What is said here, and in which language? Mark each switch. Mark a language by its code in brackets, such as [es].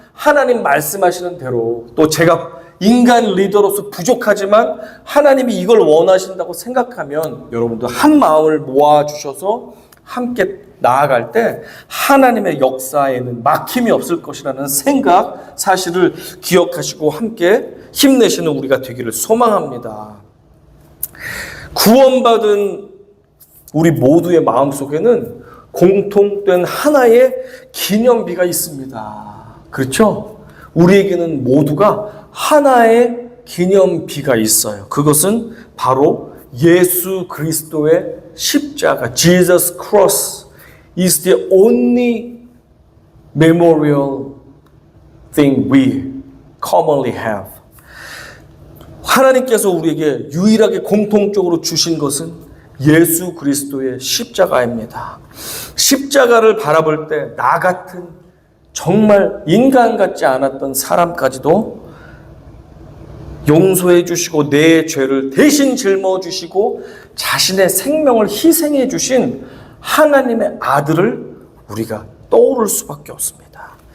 [ko] 하나님 말씀하시는 대로 또 제가 인간 리더로서 부족하지만 하나님이 이걸 원하신다고 생각하면 여러분도 한 마음을 모아주셔서 함께 나아갈 때 하나님의 역사에는 막힘이 없을 것이라는 생각, 사실을 기억하시고 함께 힘내시는 우리가 되기를 소망합니다. 구원받은 우리 모두의 마음속에는 공통된 하나의 기념비가 있습니다. 그렇죠? 우리에게는 모두가 하나의 기념비가 있어요. 그것은 바로 예수 그리스도의 십자가, [en] Jesus Cross is the only memorial thing we commonly have. [ko] 하나님께서 우리에게 유일하게 공통적으로 주신 것은 예수 그리스도의 십자가입니다. 십자가를 바라볼 때 나 같은 정말 인간 같지 않았던 사람까지도 용서해 주시고 내 죄를 대신 짊어 주시고 자신의 생명을 희생해 주신 하나님의 아들을 우리가 떠오를 수밖에 없습니다.